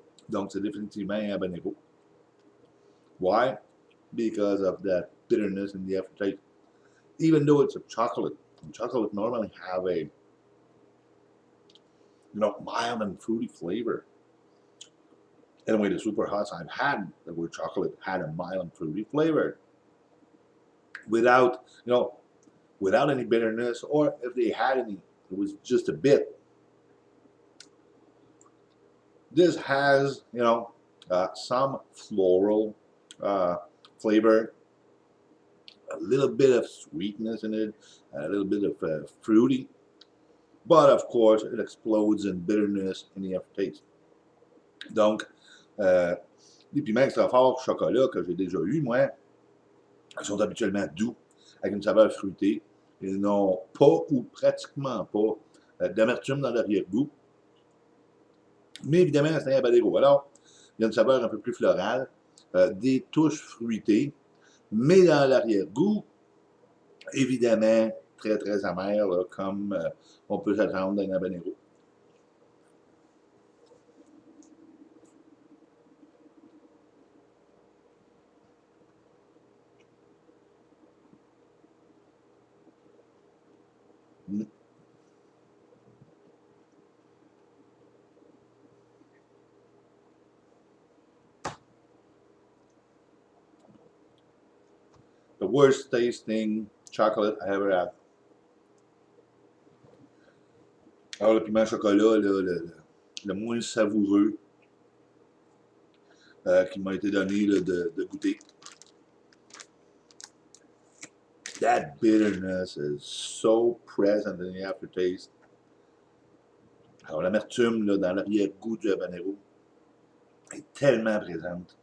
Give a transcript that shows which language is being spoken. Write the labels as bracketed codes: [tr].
[fr] Donc, c'est définitivement un habanero. [en] Why? Because of that bitterness in the aftertaste. Even though it's a chocolate, chocolate normally have a mild and fruity flavor. Anyway, the super hots I've had that were chocolate had a mild and fruity flavor without without any bitterness, or if they had any, it was just a bit. This has some floral flavor, a little bit of sweetness in it, a little bit of fruity, but of course it explodes in bitterness in the aftertaste. [fr] Donc, les piments extra forts chocolat que j'ai déjà eu, moi, sont habituellement doux, avec une saveur fruitée. Ils n'ont pas ou pratiquement pas d'amertume dans l'arrière-goût. Mais évidemment, c'est un habanero. Alors, il y a une saveur un peu plus florale, des touches fruitées, mais dans l'arrière-goût, évidemment, très très amer, là, comme on peut s'attendre d'un habanero. [en] the worst tasting chocolate I ever had. [fr] Alors, le piment chocolat, le moins savoureux qui m'a été donné là, de goûter. [en] That bitterness is so present in the aftertaste. [fr] Alors, l'amertume dans l'arrière-goût du habanero est tellement présente.